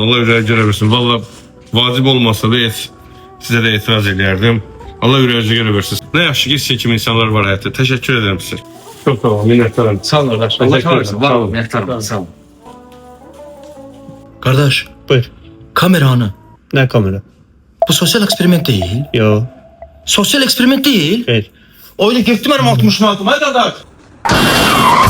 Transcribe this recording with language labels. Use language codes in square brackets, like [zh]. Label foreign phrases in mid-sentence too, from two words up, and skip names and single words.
[az] Allah ürəyi görə versin. Valla vacib olmasa da sizə də etiraz edərdim. Allah ürəyinizi görə versin. Nə yaxşı ki, sizin kimi insanlar var həyatda. Təşəkkür edirəm sizə. Çox sağ ol, minnətdaram. Sağ ol qardaş. [tr] Allah kahretsin. [az] Var ol, minnətdaram. Sağ ol. Qardaş, Buyur. kameranı. Nə kamera? [tr] Bu sosial eksperiment değil. [az] Yo. [tr] Sosyal eksperiment değil. [az] Xeyr. [tr] Öyle gitti benim 60 manatıma. [az] Hadi qardaş.